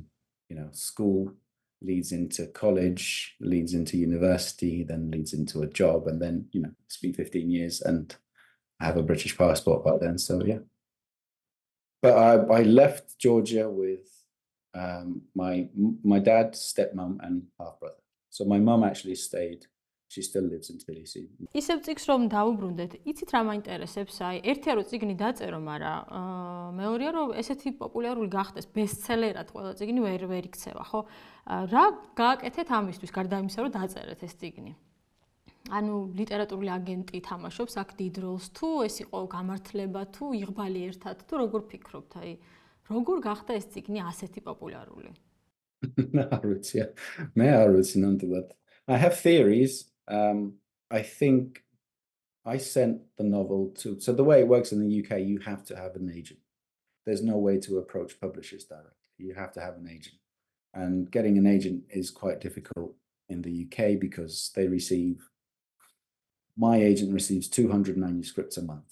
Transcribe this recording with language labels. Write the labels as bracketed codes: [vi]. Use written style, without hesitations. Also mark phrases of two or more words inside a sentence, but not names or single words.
[en] School leads into college, leads into university, then leads into a job, and then, it's been 15 years and I have a British passport by then, so yeah. But I left Georgia with my dad, stepmom, and half brother. So my mom actually stayed. She still lives in Tbilisi. [ka] ისევ წიგნს რომ დაუბრუნდეთ, იცით რა მაინტერესებს? აი, ერთია რომ წიგნი დაწერო, მაგრამ მეორეა რომ ესეთი პოპულარული გახდეს, ბესტსელერად ყველა წიგნი ვერ იქცევა, ხო? რა გააკეთეთ ამისთვის, გარდა იმისა, რომ დაწერეთ ეს წიგნი? ანუ ლიტერატურული აგენტი თამაშობს აქ დიდ როლს, თუ ეს იყო გამართლება, თუ იღბალი ერთად, თუ როგორ ფიქრობთ? აი, როგორ გახდა ეს წიგნი ასეთი პოპულარული? არ ვიცი, მე არ ვიცი ნამდვილად. [en] I have theories. I think I sent the novel to. So the way it works in the UK, you have to have an agent. There's no way to approach publishers directly. You have to have an agent, and getting an agent is quite difficult in the UK because my agent receives 200 manuscripts a month.